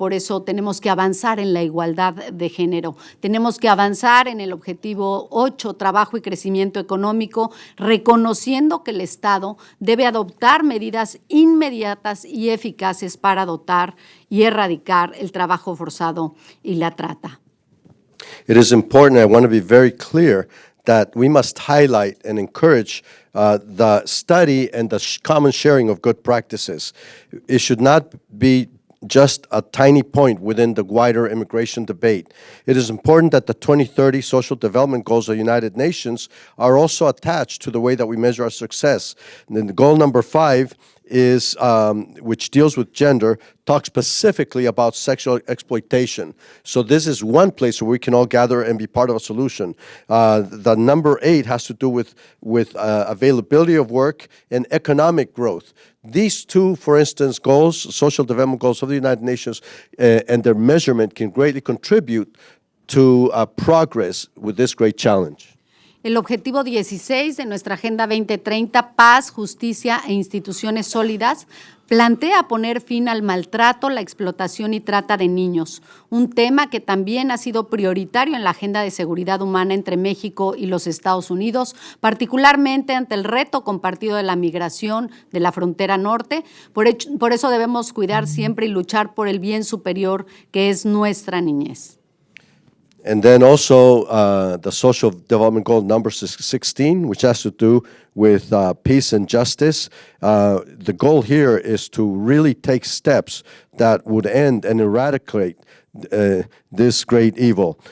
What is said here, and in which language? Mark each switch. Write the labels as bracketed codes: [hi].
[es] Por eso tenemos que avanzar en la igualdad de género. Tenemos que avanzar en el objetivo 8, trabajo y crecimiento económico, reconociendo que el Estado debe adoptar medidas inmediatas y eficaces para dotar y erradicar el trabajo forzado y la trata. [en] It is important, I want to be very clear, that we must highlight and encourage the study and the common sharing of good practices. It should not be just a tiny point within the wider immigration debate. It is important that the 2030 Social Development Goals of the United Nations are also attached to the way that we measure our success. And then the goal number 5 is, which deals with gender, talks specifically about sexual exploitation. So this is one place where we can all gather and be part of a solution. The number 8 has to do with availability of work and economic growth. These two, for instance, goals, social development goals of the United Nations, and their measurement can greatly contribute to progress with this great challenge. [es] El objetivo 16 de nuestra Agenda 2030, paz, justicia e instituciones sólidas, plantea poner fin al maltrato, la explotación y trata de niños, un tema que también ha sido prioritario en la Agenda de Seguridad Humana entre México y los Estados Unidos, particularmente ante el reto compartido de la migración de la frontera norte. Por eso debemos cuidar siempre y luchar por el bien superior que es nuestra niñez. [en] And then also the Social Development Goal number 16, which has to do with peace and justice. The goal here is to really take steps that would end and eradicate this great evil.